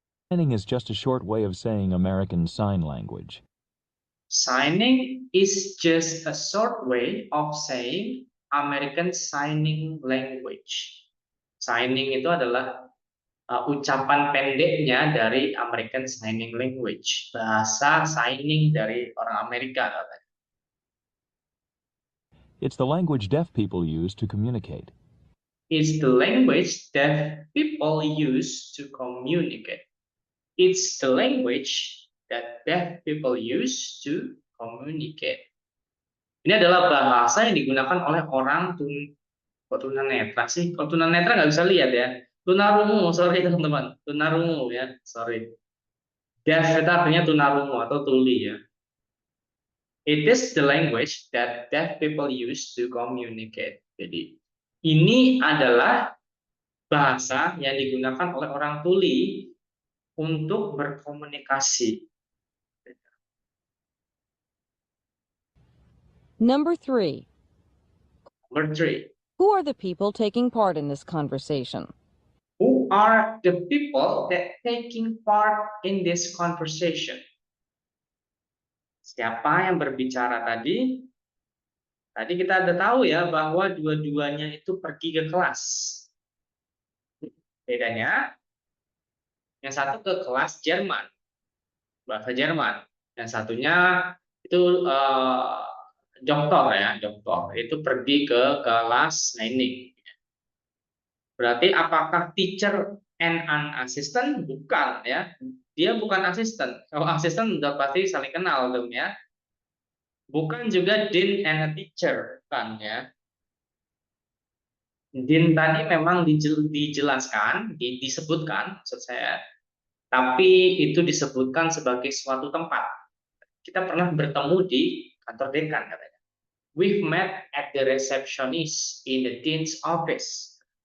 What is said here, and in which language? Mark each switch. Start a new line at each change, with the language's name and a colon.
English: Signing is just a short way of saying American Sign Language. Signing is just a short way of saying American Signing Language.
Indonesian: Signing itu adalah ucapan pendeknya dari American Signing Language. Bahasa signing dari orang Amerika katanya.
English: It's the language deaf people use to communicate. It's the language that people use to communicate. It's the language that deaf people use to communicate.
Indonesian: Ini adalah bahasa yang digunakan oleh orang tunanetra sih. Kalau tunanetra nggak bisa lihat ya. Tunarungu, sorry teman-teman. Tunarungu ya, sorry. Deaf itu artinya tunarungu atau tuli ya.
English: It is the language that deaf people use to communicate.
Indonesian: Jadi ini adalah bahasa yang digunakan oleh orang tuli untuk berkomunikasi.
English: Number 3. Number 3. Who are the people taking part in this conversation? Who are the people that taking part in this conversation?
Indonesian: Siapa yang berbicara tadi? Tadi kita ada tahu ya bahwa dua-duanya itu pergi ke kelas. Bedanya, yang satu ke kelas Jerman, bahasa Jerman. Yang satunya itu dokter ya, dokter. Itu pergi ke kelas signing. Berarti apakah
English: teacher and an assistant?
Indonesian: Bukan ya. Dia bukan asisten. Kalau asisten udah pasti saling kenal dong ya. Bukan juga
English: dean and a teacher,
Indonesian: kan ya. Dean tadi memang dijelaskan, disebutkan, maksud saya, tapi itu disebutkan sebagai suatu tempat. Kita pernah bertemu di kantor dekan katanya.
English: We've met at the receptionist in the dean's office.